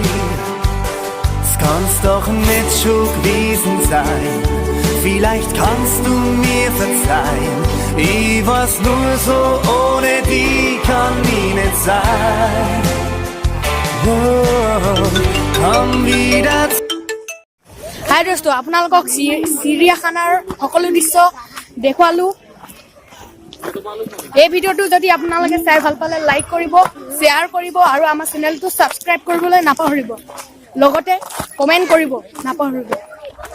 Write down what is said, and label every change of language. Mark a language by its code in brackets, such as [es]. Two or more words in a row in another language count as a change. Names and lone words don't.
[de] Es kann's doch nicht schon gewesen sein. Vielleicht kannst du mir verzeihen. Ich weiß nur so, ohne die kann ich nicht sein. Oh, komm wieder. [as] হাই দোস্ত, আপোনালোকক চিৰিয়াখানাৰ সকলো দৃশ্য দেখুৱালোঁ। এই ভিডিঅ'টো যদি আপোনালোকে চাই ভাল পালে লাইক কৰিব, শ্বেয়াৰ কৰিব আৰু আমাৰ চেনেলটো ছাবস্ক্ৰাইব কৰিবলৈ নাপাহৰিব। লগতে কমেণ্ট কৰিব নাপাহৰিব।